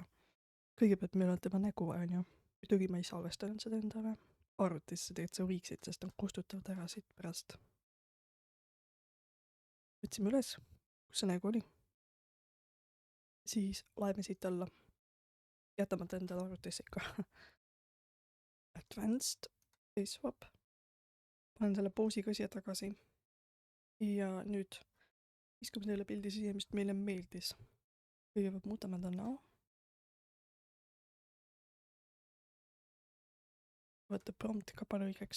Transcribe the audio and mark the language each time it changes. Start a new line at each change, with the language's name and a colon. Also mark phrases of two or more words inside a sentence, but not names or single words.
Estonian: Kõigepealt meil on tema nägu, on ju. Muidugi ma ei salvestanud seda endale. Arvutisse tegelikult sa võiksid, sest on kustutavad ära siit pärast. Võtsime üles kus see nägu oli. Siis laeme siit alla. Jätame ta endale arvutisse ikka.
English: Advanced face swap.
Estonian: Panen selle poosi ka siia tagasi. Ja nüüd viskame teile pildi siia, mis meile meeldis. Kõigepealt muudame ta näo. Võtta prompt ka palju õigeks.